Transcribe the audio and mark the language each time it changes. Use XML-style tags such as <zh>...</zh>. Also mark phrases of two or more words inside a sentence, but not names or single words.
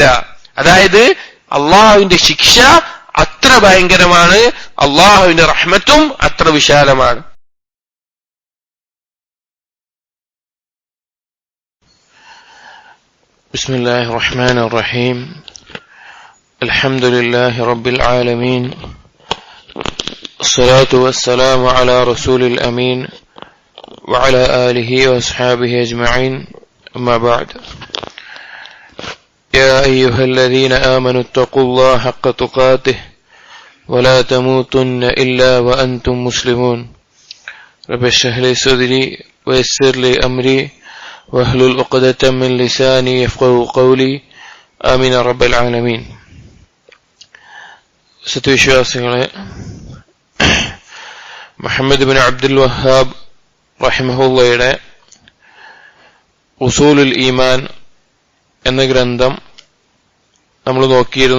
<ml>അതായത് അള്ളാഹുവിന്റെ ശിക്ഷ അത്ര ഭയങ്കരമാണ്, അള്ളാഹുവിന്റെ റഹ്മത്തും അത്ര വിശാലമാണ്.</ml> <ar>بسم الله الرحمن الرحيم. الحمد لله رب العالمين. الصلاة والسلام على رسول الأمين وعلى آله وأصحابه أجمعين. أما بعد، يا أيها الذين آمنوا اتقوا الله حق تقاته ولا تموتن إلا وأنتم مسلمون. رب اشرح لي صدري ويسر لي أمري واحلل عقدة من لساني يفقهوا قولي. آمين رب العالمين.</ar> <ml>സത്യവിശ്വാസികളെ, മുഹമ്മദ് ബിൻ അബ്ദുൽ വഹാബ് റഹിമഹുള്ളയുടെ ഉസൂലുൽ ഈമാൻ എന്ന ഗ്രന്ഥം നമ്മൾ നോക്കിയിരുന്നു.</ml>